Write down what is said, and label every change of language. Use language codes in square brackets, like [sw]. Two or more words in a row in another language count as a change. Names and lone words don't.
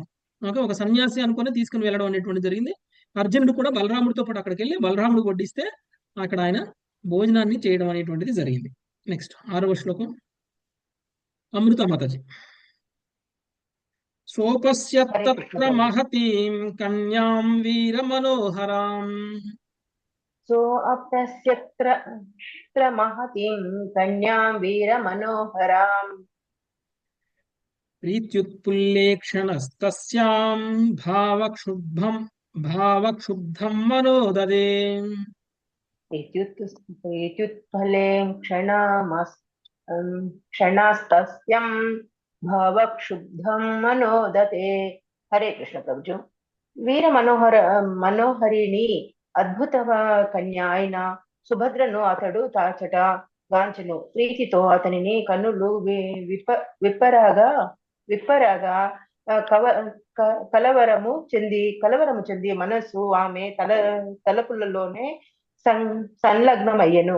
[te] ఒక సన్యాసి అనుకుని తీసుకుని వెళ్ళడం అనేటువంటి జరిగింది. అర్జునుడు కూడా బలరాముడితో పాటు అక్కడికి వెళ్ళి బలరాముడు వడ్డిస్తే అక్కడ ఆయన భోజనాన్ని చేయడం అనేటువంటిది జరిగింది. నెక్స్ట్ 6వ శ్లోకం అమృత మాతాజీ. [sa] సోపస్య హరే కృష్ణ తత్ర ప్రభు. మహతీం కన్యాం వీర మనోహరాం सोऽप्यस्यत्र महतीं कन्यां वीरमनोहरां ప్రీత్యుత్పుల్లేక్షణస్తస్యాం భావక్షుబ్ధం మనోదదే. प्रीत्युत्फले क्षणास्तस्यं भवक्षुब्धं मनोदते. हरे कृष्ण ప్రభుజీ. [te] వీర మనోహరిణి అద్భుత కన్య అయిన సుభద్రను అతడు తాచట గాంచెను. ప్రీతితో అతనిని కన్నులు విప్పరాగా కలవరము చెంది మనస్సు ఆమె తలపులలోనే సంలగ్నమయ్యను.